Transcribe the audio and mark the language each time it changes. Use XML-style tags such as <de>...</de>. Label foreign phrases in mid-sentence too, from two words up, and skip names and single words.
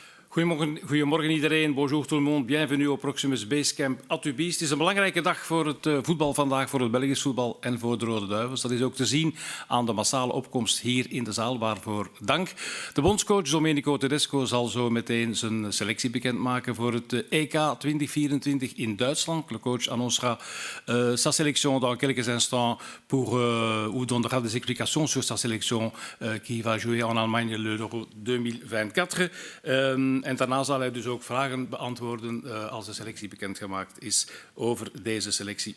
<nl>Goedemorgen iedereen,</nl> <fr>bonjour tout le monde, bienvenue au Proximus Basecamp à Tubize.</fr> <nl>Het is een belangrijke dag voor het voetbal vandaag, voor het Belgisch voetbal en voor de Rode Duivels. Dat is ook te zien aan de massale opkomst hier in de zaal, waarvoor dank. De bondscoach Domenico Tedesco zal zo meteen zijn selectie bekendmaken voor het EK 2024 in Duitsland.</nl> <fr>Le coach annoncera sa sélection dans quelques instants ou donnera des explications sur sa sélection qui va jouer en Allemagne l'Euro 2024.</fr> <nl>En daarna zal hij dus ook vragen beantwoorden als de selectie bekendgemaakt is over deze selectie.</nl>